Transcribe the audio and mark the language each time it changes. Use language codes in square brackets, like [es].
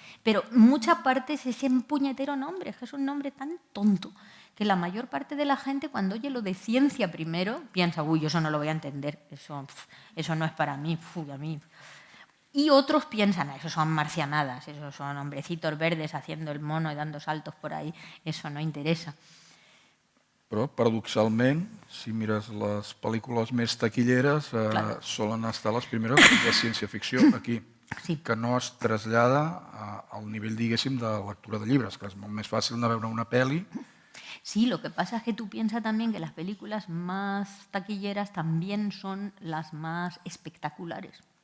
[es] Pero mucha parte es ese puñetero nombre, que es un nombre tan tonto, que la mayor parte de la gente cuando oye lo de ciencia primero, piensa, uy, yo eso no lo voy a entender, eso no es para mí, a mí. Y otros piensan, eso son marcianadas, eso son hombrecitos verdes haciendo el mono y dando saltos por ahí, eso no interesa. [ca] Però, paradoxalment, si mires les pel·lícules més taquilleres, solen estar les primeres de ciència-ficció aquí, que no es trasllada al nivell, diguéssim, de lectura de llibres, que és molt més fàcil anar a veure una pel·li [es] Sí, lo que pasa es que tú piensas también que las películas más taquilleras también son las más espectaculares.